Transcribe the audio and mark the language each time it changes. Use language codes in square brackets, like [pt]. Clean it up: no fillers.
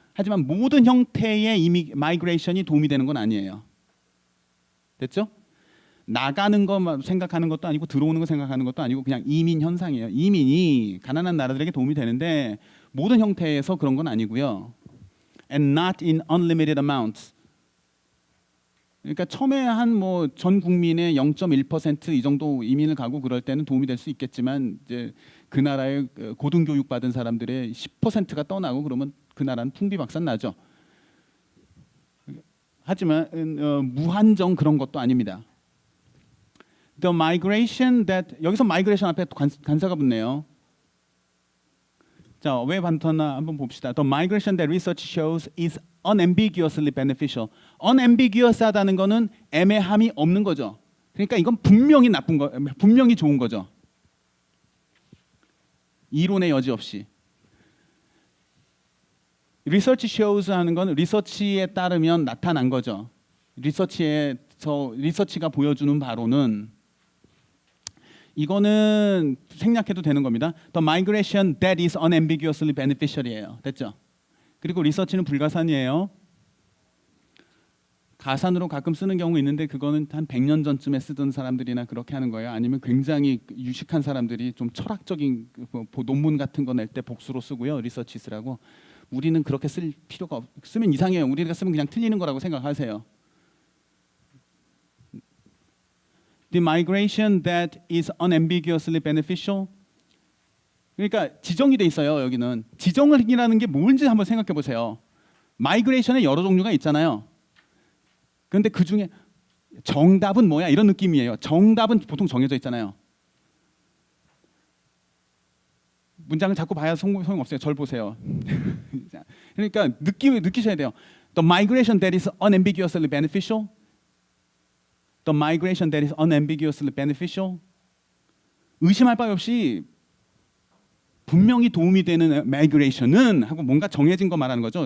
[ko] 하지만 모든 형태의 마이그레이션이 도움이 되는 건 아니에요. 됐죠? 나가는 것만 생각하는 것도 아니고 들어오는 거 생각하는 것도 아니고 그냥 이민 현상이에요. 이민이 가난한 나라들에게 도움이 되는데 모든 형태에서 그런 건 아니고요. [en] And not in unlimited amounts. [ko] 그러니까 처음에 한 뭐 전 국민의 0.1%이 정도 이민을 가고 그럴 때는 도움이 될 수 있겠지만 이제 그 나라의 고등교육 받은 사람들의 10%가 떠나고 그러면 그 나라는 풍비박산 나죠. 하지만 무한정 그런 것도 아닙니다. [en] The migration that [ko] 여기서 migration 앞에 간사가 붙네요. 자, 왜 반터나 한번 봅시다. [en] The migration that research shows is unambiguously beneficial. [ko] unambiguous하다는 거는 애매함이 없는 거죠. 그러니까 이건 분명히 나쁜 거, 분명히 좋은 거죠. 이론의 여지 없이. [en] research shows [ko] 하는 건 리서치에 따르면 나타난 거죠. 리서치가 보여주는 바로는 이거는 생략해도 되는 겁니다. [en] The migration that is unambiguously beneficial이에요. [ko] 됐죠? 그리고 리서치는 불가산이에요. 가산으로 가끔 쓰는 경우 있는데 그거는 한 100년 전쯤에 쓰던 사람들이나 그렇게 하는 거예요. 아니면 굉장히 유식한 사람들이 좀 철학적인 논문 같은 거 낼 때 복수로 쓰고요. 리서치 쓰라고. 우리는 그렇게 쓸 필요가 쓰면 이상해요. 우리가 쓰면 그냥 틀리는 거라고 생각하세요. [en] The migration that is unambiguously beneficial. [ko] 그러니까 지정이 돼 있어요. 여기는 지정이라는 게 뭔지 한번 생각해 보세요. 마이그레이션에 여러 종류가 있잖아요. 그런데 그 중에 정답은 뭐야? 이런 느낌이에요. 정답은 보통 정해져 있잖아요. 문장을 자꾸 봐야 소용없어요. 절 보세요. 그러니까 느끼셔야 돼요. [en] The migration that is unambiguously beneficial. The migration that is unambiguously beneficial. [ko] 의심할 바위 없이 분명히 도움이 되는 migration은 하고 뭔가 정해진 거 말하는 거죠.